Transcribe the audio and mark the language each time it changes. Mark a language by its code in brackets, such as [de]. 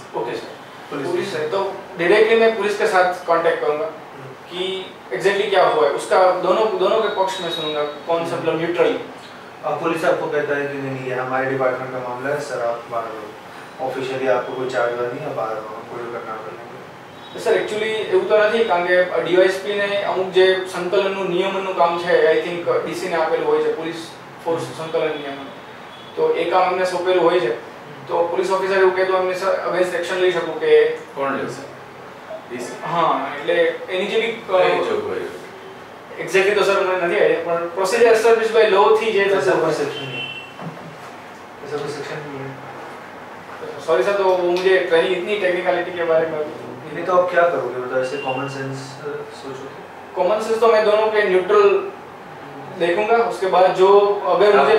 [hi] Okay sir, police है तो directly मैं पुलिस के साथ कांटेक्ट करूंगा कि एग्जैक्टली क्या हुआ है, उसका दोनों के पक्ष में सुनूंगा, कौन सा मतलब न्यूट्रली. पुलिस आपको कहता है कि नहीं ये हमारे डिपार्टमेंट का मामला है सर, आप बाहर रहो, ऑफिशियली आपको कोई चार्ज नहीं है, बाहर रहो, कोई करना पड़ेगा. [gu] સર એકચ્યુઅલી એવું તો નથી, કારણ કે ડીવાયએસપી ને અમુક જે સંકલનનું નિયમનનું કામ છે આઈ થિંક ડીસી ને આપેલું હોય છે, પોલીસ ફોર્સ સંકલન નિયમન, તો એ કામ એમને સોંપેલું હોય છે. તો પોલીસ ઓફિસર એવું કહે તો એમને અગેન્સ્ટ એક્શન લઈ શકું કે કોણ લેશે? ડીસી. હા, એટલે એની જે બી જોગવાઈ એક્ઝેક્ટલી તો સર મને નથી આઈડિયા, પણ પ્રોસિજર એસ્ટાબ્લિશ બાય લો થી જે થશે [hi] ऐसा कोई सेक्शन नहीं है, ऐसा कोई सेक्शन नहीं है. सॉरी सर, तो मुझे ट्रेनिंग इतनी टेक्निकलिटी के बारे में नहीं तो आप क्या करोगे, मतलब ऐसे कॉमन सेंस सोचो. कॉमन सेंस तो मैं दोनों के न्यूट्रल देखूंगा. उसके बाद जो अगर मुझे